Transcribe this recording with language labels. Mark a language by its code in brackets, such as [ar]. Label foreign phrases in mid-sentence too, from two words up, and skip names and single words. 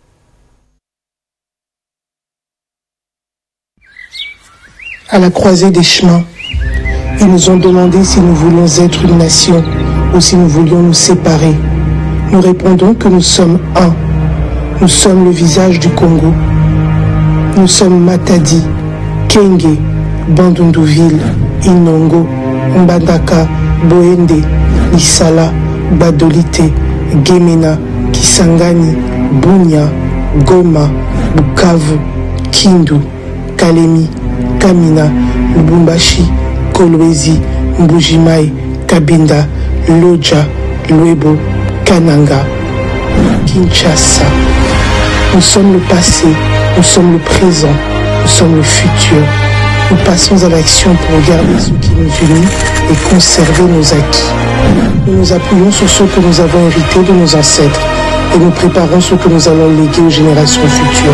[fr] À la croisée des chemins, ils nous ont demandé si nous voulions être une nation ou si nous voulions nous séparer. Nous répondons que nous sommes un. Nous sommes le visage du Congo. Nous sommes Matadi, Kenge, Bandunduville, Inongo, Mbandaka, Boende, Lisala, Badolite, Gemena, Kisangani, Bunia, Goma, Bukavu, Kindu, Kalemi, Kamina, Lubumbashi, Kolwezi, Mbujimai, Kabinda, Loja, Lwebo, Kananga, Kinshasa. Nous sommes le passé, nous sommes le présent, nous sommes le futur. Nous passons à l'action pour garder ce qui nous unit et conserver nos acquis. Nous nous appuyons sur ce que nous avons hérité de nos ancêtres et nous préparons ce que nous allons léguer aux générations futures.